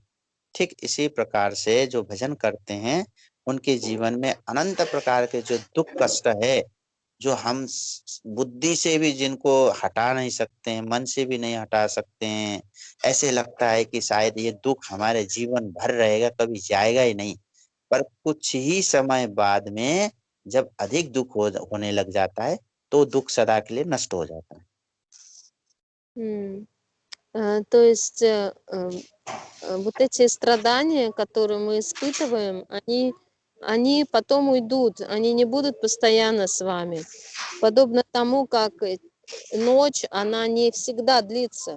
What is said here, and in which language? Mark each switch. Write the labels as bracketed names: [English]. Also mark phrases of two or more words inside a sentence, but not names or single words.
[Hindi] ठीक इसी प्रकार से जो भजन करते हैं, उनके जीवन में अनंत प्रकार के जो दुख कष्ट है, जो हम बुद्धि से भी जिनको हटा नहीं सकते हैं, मन से भी नहीं हटा सकते हैं, ऐसे लगता है कि शायद ये दुख हमारे जीवन भर रहेगा, कभी जाएगा ही नहीं। पर कुछ ही समय बाद में जब अधिक दुख होने लग जाता है, तो दुख सदा के लिए नष्ट हो जाता है। [Russian] То есть вот эти страдания, которые мы испытываем, они потом уйдут, они не будут постоянно с вами. Подобно тому, как ночь, она не всегда длится.